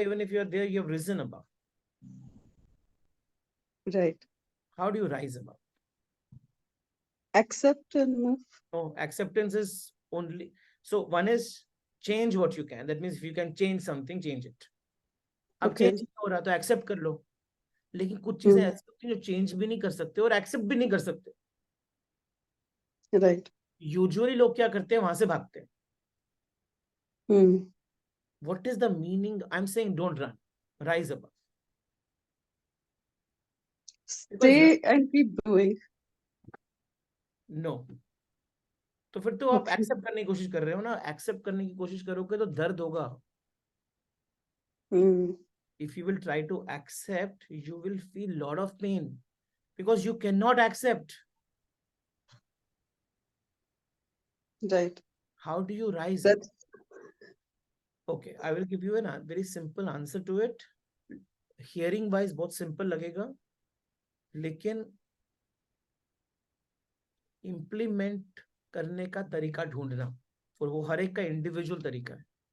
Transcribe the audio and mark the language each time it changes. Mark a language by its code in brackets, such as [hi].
[en] Even if you are there, you have risen above. Right. How do you rise above? Accept and move. No, acceptance is only. So one is change what you can. That means if you can change something, change it. [hi] अब [en] Okay. [hi] Change हो रहा तो accept कर लो. लेकिन कुछ चीजें ऐसी होती हैं जो चेंज भी नहीं कर सकते और एक्सेप्ट भी नहीं कर सकते. [en] Right. [hi] यूजुअली लोग क्या करते हैं, वहां से भागते हैं. [en] What is the meaning? I'm saying don't run, rise above. Stay and keep doing. [hi] No. तो फिर तो आप [en] Okay. [hi] एक्सेप्ट करने की कोशिश कर रहे हो ना. एक्सेप्ट करने की कोशिश करोगे तो दर्द होगा. [en] If you will try to accept, you will feel lot of pain because you cannot accept. Right. How do you rise That's above? Okay, I will give you a very simple answer to it. Hearing wise [hi] बहुत simple लगेगा, लेकिन implement करने का तरीका ढूंढना, और वो हर एक का individual तरीका है.